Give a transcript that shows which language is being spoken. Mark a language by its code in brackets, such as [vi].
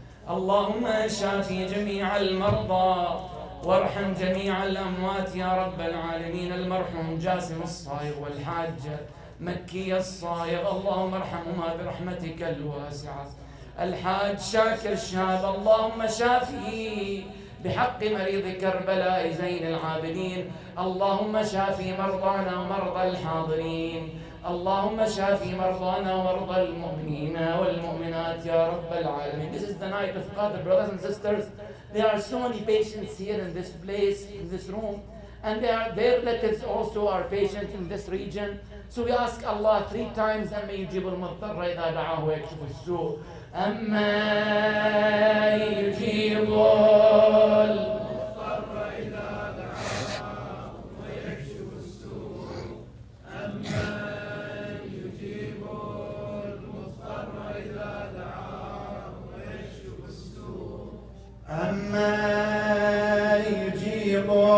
[ar] اللهم شافي جميع المرضى وارحم جميع الأموات يا رب العالمين المرحوم جاسم الصايغ والحاجة مكي الصايغ اللهم ارحمهما برحمتك الواسعة الحاج شاكر شاب اللهم شافيه بحق مريض كربلاء زين العابدين اللهم شافي مرضانا ومرضى الحاضرين اللهم شافي مرضانا ومرضى المؤمنين والمؤمنات يا رب العالمين. [en] This is the night of Qadr, brothers and sisters. There are so many patients here in this place, in this room, and their relatives also are patients in this region. So we ask Allah 3 times [ar] أما يجيب المضطر إذا دعاه ويكشف السوء أما يجيب المضطر إذا دعاه ويكشف السوء أما يجيب المضطر إذا دعاه ويكشف السوء أما يجيب